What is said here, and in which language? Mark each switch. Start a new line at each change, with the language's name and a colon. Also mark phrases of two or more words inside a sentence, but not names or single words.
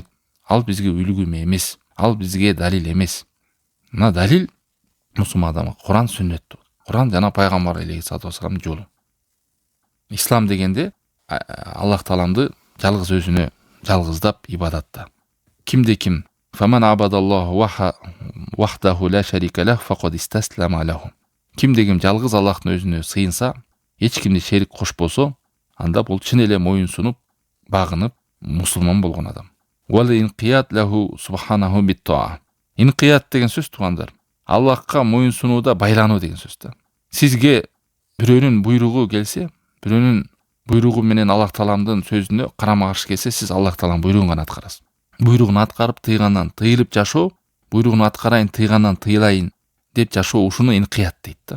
Kyrgyz: Ал бизге үлгү эмес. Ал бизге далил эмес. Мына далил мусулман адамга Куран сүннөт. Куран жана пайгамбар алейхиссалату вассаламдын жолу. Ислам дегенде Аллах Тааламды жалгыз өзүнө жалгыздап ибадатта. Кимде ким
Arabic: فَمَنْ عَبَدَ اللَّهُ وَحْدَهُ لَا شَرِيكَ لَهُ فَقَدْ اسْتَسْلَمَ لَهُ.
Kyrgyz: Кимде-ким жалгыз Аллахтын өзүнө сыйынса, эч кимди шерик кошпосо, анда бул чын эле моюн сунуп, багынып, мусулман болгон адам.
Arabic: والانقياد له سبحانه بالطاعة.
Kyrgyz: Инқият деген сөз тугандар. Аллахка моюн сунууда байлануу деген сөз да. Сизге бирөөнүн буйругу келсе, бирөөнүн буйругу менен Аллах Тааламдын сөзүнө карама каршы келсе, сиз Аллах Тааламдын буйругун гана аткарасыз. Буйругун аткарып, тыйгандан тыйылып жашоо, буйругун аткарайын, тыйгандан тыйылайын деп жашоо ушуну инқият дейт да.